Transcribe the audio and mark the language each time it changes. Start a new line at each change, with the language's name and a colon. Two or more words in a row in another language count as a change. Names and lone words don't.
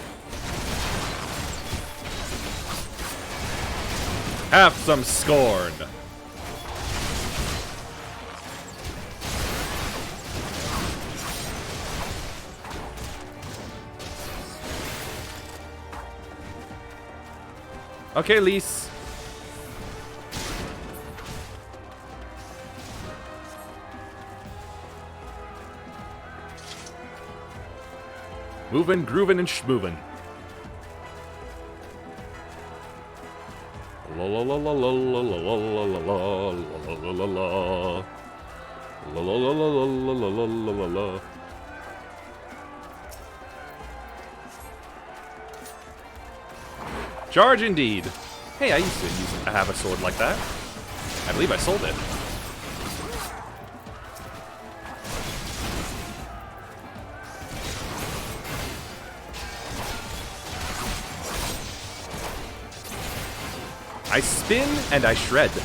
English: Have some scorn. Okay, Lise. Movin', groovin', and schmoovin'. La la la la la la la la la la la la la la. La la la la la la la la la la. Charge indeed. Hey, I used to have a sword like that. I believe I sold it. I spin and I shred.